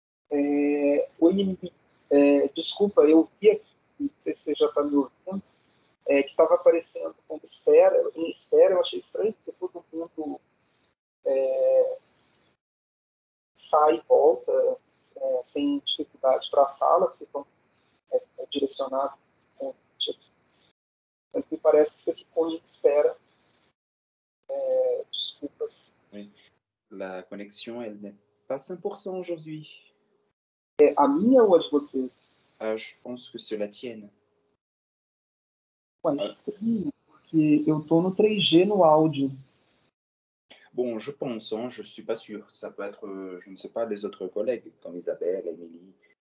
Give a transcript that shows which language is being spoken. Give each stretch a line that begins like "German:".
Portuguese: Oi, desculpa, eu vi aqui, não sei se você já está me ouvindo, que estava aparecendo como em espera, eu achei estranho, porque todo mundo sai e volta sem dificuldade para a sala, porque é direcionado com mas me parece que você ficou em espera. Desculpas.
French: Oui. La connexion, elle n'est pas 100% aujourd'hui.
Portuguese: A minha ou a de vocês?
French: Je pense que c'est la tienne.
Portuguese: Estranho, porque eu estou no 3G no áudio.
French: Bon, je pense, hein, je suis pas sûr. Ça peut être, je ne sais pas, les autres collègues, comme Isabelle, Émilie.